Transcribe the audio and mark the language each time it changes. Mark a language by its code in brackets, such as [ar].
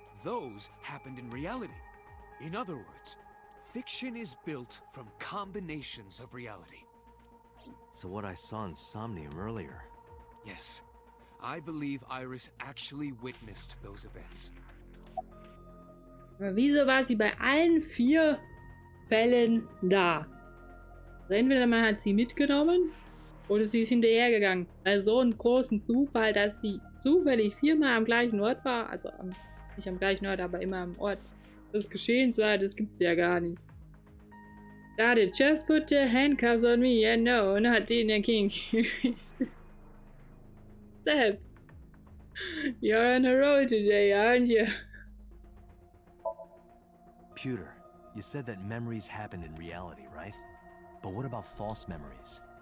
[en] Those happened in reality. In other words, fiction is built from combinations of reality. So what I saw in Somnium earlier. Yes, I believe Iris actually witnessed those events. [de] Aber wieso war sie bei allen 4 Fällen da? Also entweder man hat sie mitgenommen oder sie ist hinterhergegangen. Bei so einem großen Zufall, dass sie zufällig 4-mal am gleichen Ort war, also nicht am gleichen Ort, aber immer am Ort des Geschehens war, das gibt's ja gar nicht. [en] Daddy, just put the handcuffs on me, and no, not Dinner King. Seth, you're on a roll today, aren't you? Pewter, you said that memories happened in reality, right? But what about false memories?